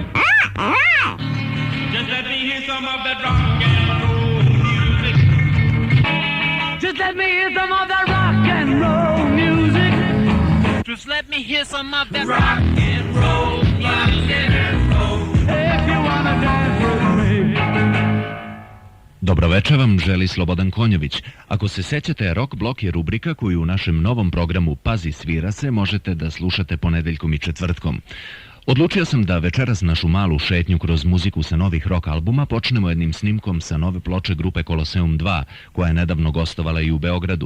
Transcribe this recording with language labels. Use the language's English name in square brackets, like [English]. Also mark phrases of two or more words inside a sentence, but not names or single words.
[English] Just let me hear some of that rock and roll music. Just let me hear some of that rock and roll music. Just let me hear some of that rock and roll music. If you wanna dance with me. [Serbian] Dobroveče vam želi Slobodan Konjović. Ako se sećate, Rock Blok je rubrika koju u našem novom programu Pazi svira se možete da slušate ponedeljkom i četvrtkom. Odlučio sam da večeras našu malu šetnju kroz muziku sa novih rock albuma počnemo jednim snimkom sa nove ploče grupe Koloseum 2, koja je nedavno gostovala i u Beogradu.